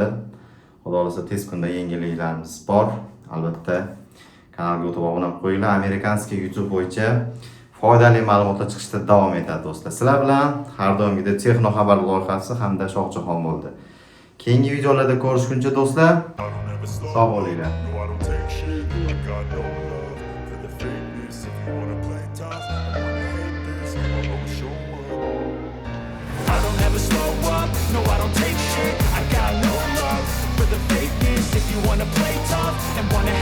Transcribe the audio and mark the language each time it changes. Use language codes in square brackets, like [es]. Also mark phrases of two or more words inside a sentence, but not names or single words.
[uz] Xudo xolasa tez kunda yengilliklarimiz bor. Albatta kanalga o'tib obuna bo'lib qo'yinglar. Amerikanskiy YouTube bo'yicha foydali ma'lumotlar chiqishda davom etadi do'stlar. Sizlar bilan har doimgidek Texno xabar loyihasi hamda Shohjahon bo'ldi. Keyingi videolarda ko'rishguncha do'stlar, sog' bo'linglar. [en] No, I don't take shit. I got no love for the fakeness. If you wanna play tough and